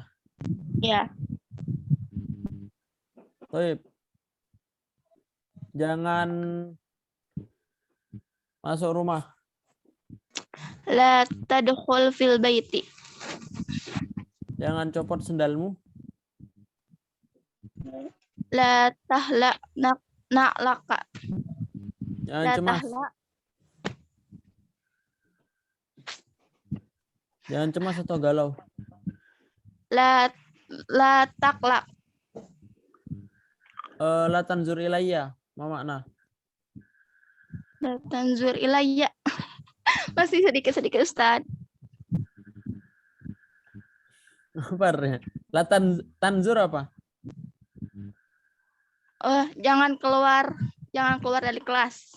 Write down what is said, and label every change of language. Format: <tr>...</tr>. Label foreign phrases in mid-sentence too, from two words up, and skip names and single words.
<id>Ya. Baik. Jangan masuk rumah.</id> <ar>لا تدخل في البيت.</ar> <id>Jangan copot sendalmu.</id> <ar>لا تخلع نعلك.</ar> <id>Jangan</id> <ar>La</ar> <id>cemas.</id> <ar>tahla.</ar> <id>Jangan cemas atau galau.</id> <ar>لا تقلق. لا تنظر إليّ. ما معنى? لا تنظر إليّ.</ar> <id>Masih sedikit-sedikit Ustadz. Apa artinya?</id> <ar>لا تنظر apa?</ar> <id>Jangan keluar dari kelas.</id>